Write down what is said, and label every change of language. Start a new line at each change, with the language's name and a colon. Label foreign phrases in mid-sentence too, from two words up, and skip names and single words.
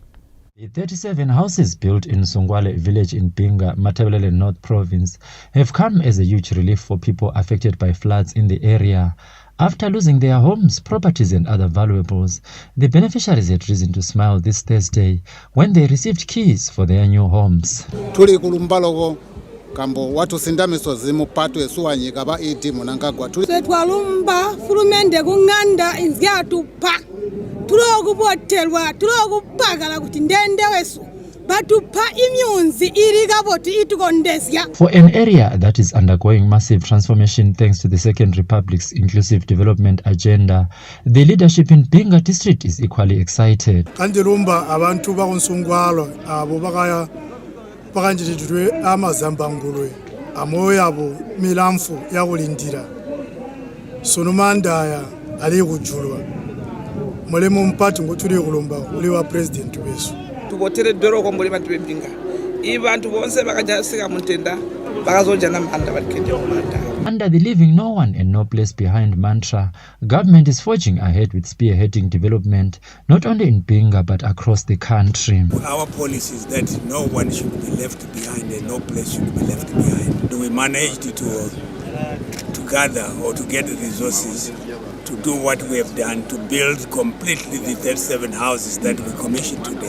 English: The 37 houses built in Songwale village in Binga, Matebeleland North Province, have come as a huge relief for people affected by floods in the area. After losing their homes, properties and other valuables, the beneficiaries had reason to smile this Thursday when they received keys for their new homes.
Tonga (Zambia): Tuli kulumbalogo kambo watu sindamiso zimupatu esuwanyika ba iti Mnangagwa. Twalumba fulumende kunganda inzyatu pa. Tulokubotelwa, tulokupagala kuti ndende wesu. batupa imyunzi iriga boti itukondesya.
English: For an area that is undergoing massive transformation thanks to the Second Republic's inclusive development agenda, the leadership in Pinga district is equally excited.
Tonga (Zambia): Kandirumba abantu bakonsungwalo abo bakanjitidwe amazambangulwe amoyo abo milamfu yakulindira sonomandaya ali kujulwa mulemo mpati ngotuli kulomba uli wa president wesu tubotere doro ko muri bantu bempinga ibantu bonse bakajasika mutenda bakazonja namanda balikende manda.
English: Under the leaving no one and no place behind mantra, government is forging ahead with spearheading development not only in Pinga but across the country. Our policy is that no one should be left behind and no place should be left behind. We managed to gather or to get the resources to do what we have done, to build completely the 37 houses that we commissioned today.